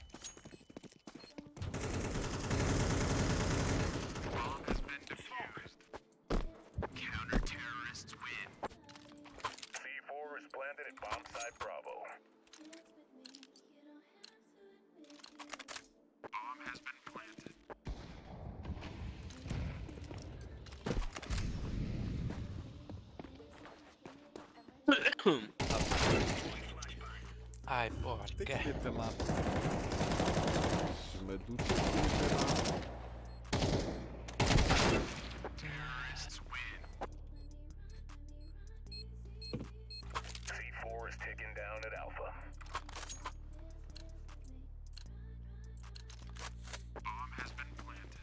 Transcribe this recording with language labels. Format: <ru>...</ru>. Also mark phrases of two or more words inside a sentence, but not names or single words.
<en>Bomb has been defused. Counter-terrorists win. C4 is planted at bomb site Bravo. Bomb has been planted.</en> <pt>Ai, porra, Tem que quer? meter lá.</pt> <fr>Je me doute que là.</fr> <en>Terrorists win. C4 is taken down at Alpha. Bomb has been planted.</en>